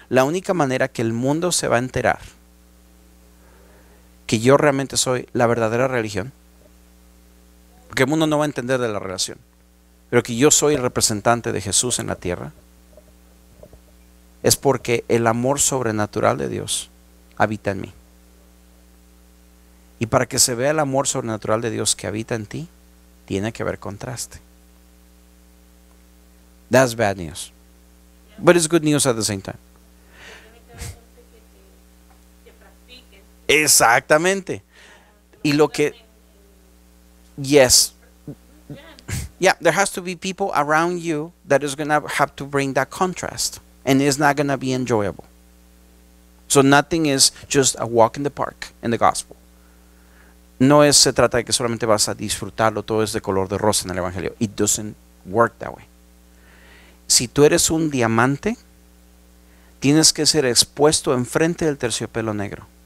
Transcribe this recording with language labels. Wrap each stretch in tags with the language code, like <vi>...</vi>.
<es>La única manera que el mundo se va a enterar que yo realmente soy la verdadera religión, porque el mundo no va a entender de la relación, pero que yo soy el representante de Jesús en la tierra, es porque el amor sobrenatural de Dios habita en mí. Y para que se vea el amor sobrenatural de Dios que habita en ti, tiene que haber contraste.</es> <en>That's bad news. But it's good news at the same time.</en> <es>Exactamente. Y lo que...</es> <en>Yes. Yeah, there has to be people around you that is going to have to bring that contrast. And it's not going to be enjoyable. So nothing is just a walk in the park in the gospel.</en> <es>No se trata de que solamente vas a disfrutarlo, todo es de color de rosa en el evangelio.</es> <en>It doesn't work that way.</en> <es>Si tú eres un diamante, tienes que ser expuesto enfrente del terciopelo negro.</es>